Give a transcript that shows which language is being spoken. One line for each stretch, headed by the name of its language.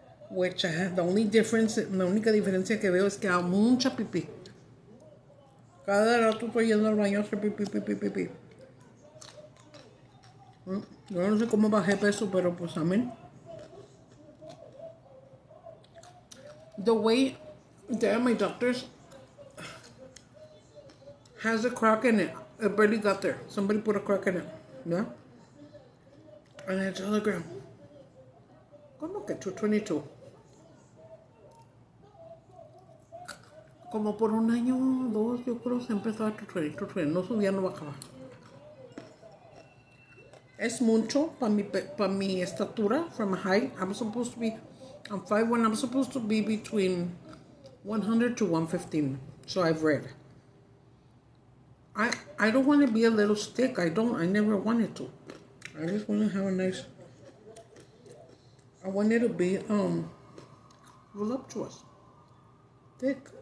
English: Which I have,
Spanish: la única diferencia que veo es que hago mucha pipí. Cada rato estoy yendo al baño a hacer pipí. Yo no sé cómo bajé peso, pero pues amén.
English: The way there, my doctor's has a crack in it. It barely got there. Somebody put a crack in it. Yeah? And I tell the girl,
Spanish: ¿cómo que 222? Como por un año o 2, yo creo se empezó a 220. No subía, no bajaba. Es mucho para mi estatura,
English: from height. I'm 5'1", I'm supposed to be between 100 to 115. So I've read. I don't want to be a little stick. I never wanted to. I just want to have a nice, I want it to be voluptuous, thick.